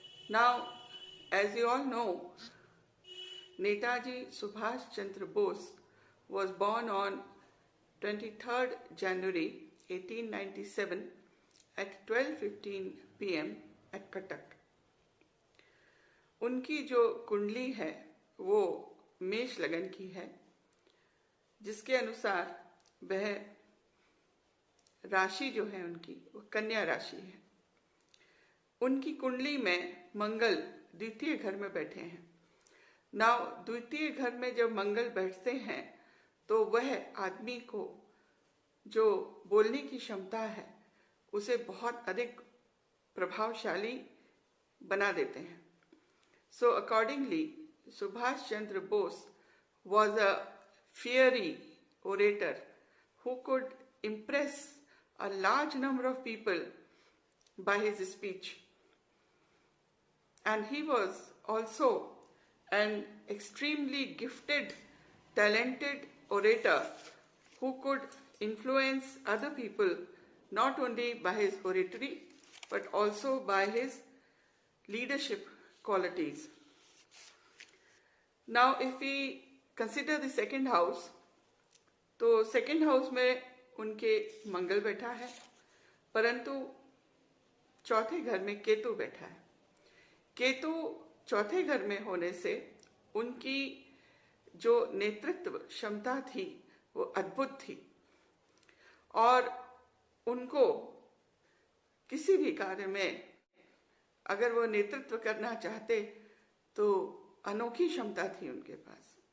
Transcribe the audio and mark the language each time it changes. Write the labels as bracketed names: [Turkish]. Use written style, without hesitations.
[English] Now, as you all know, Netaji Subhash Chandra Bose was born on 23rd January 1897 at 12:15 p.m. at Cuttack. [Hindi] उनकी जो कुंडली है वो मेष लगन की है, जिसके अनुसार वह राशि जो है उनकी वो कन्या राशि है। उनकी कुंडली में मंगल द्वितीय घर में बैठे हैं। नाउ द्वितीय घर में जब मंगल बैठते हैं तो वह आदमी को जो बोलने की क्षमता है उसे बहुत अधिक प्रभावशाली बना देते हैं। [English] So accordingly, Subhash Chandra Bose was a fiery orator who could impress a large number of people by his speech. And he was also an extremely gifted, talented orator who could influence other people not only by his oratory but also by his leadership qualities. Now if we consider the second house, [Hindi] तो second house में उनके मंगल बैठा है, परंतु चौथे घर में केतु बैठा है। केतु चौथे घर में होने से उनकी जो नेतृत्व क्षमता थी वो अद्भुत थी और उनको किसी भी कार्य में अगर वो नेतृत्व करना चाहते तो अनोखी क्षमता थी उनके पास।